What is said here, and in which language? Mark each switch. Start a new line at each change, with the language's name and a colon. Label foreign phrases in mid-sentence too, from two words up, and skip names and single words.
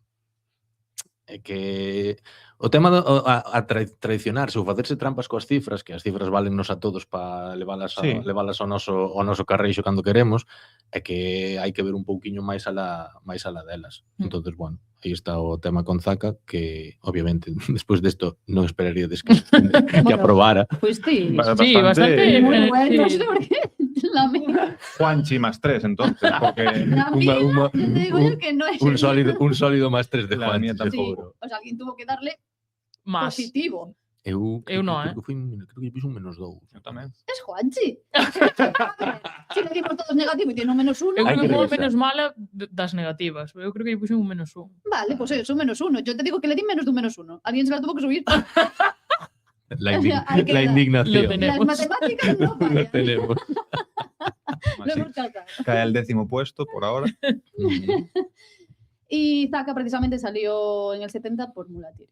Galician: É que o tema a traicionarse ou facerse trampas coas cifras, que as cifras valennos a todos para levalas ao noso carreixo cando queremos, é que hai que ver un pouquiño máis alá delas.
Spanish: Entonces, bueno,
Galician: aí está o tema con Zaka, que obviamente despois desto non esperaríades que aprobara.
Spanish: Pues sí. Sí, bastante. Muy bueno, Sí. porque la mía. Juanchi más 3, entonces, porque La mía, yo te digo yo que no es. Un sólido más 3 de La Juan. mía Sí,
Galician: tampouco.
Spanish: o sea, alguien tuvo que darle Más. positivo.
Galician: Eu non, creo que puxo un -2. Eu tamén.
Spanish: Es Juanchi. Si le dimos todos negativo y tiene un -1.
Galician: Eu Hai creo que que foi revisar. menos mala das negativas. Eu creo que lle puxen un -1.
Spanish: Vale, pues es un -1. Yo te digo que le di menos de un -1. Alguien se la tuvo que subir. La Hay que dar. indignación. Lo tenemos. Las matemáticas no Lo fallan. tenemos. Lo Así, hemos calcado. cae al 10º puesto por ahora. Y Zaka precisamente salió en el 70 por Mulatiri.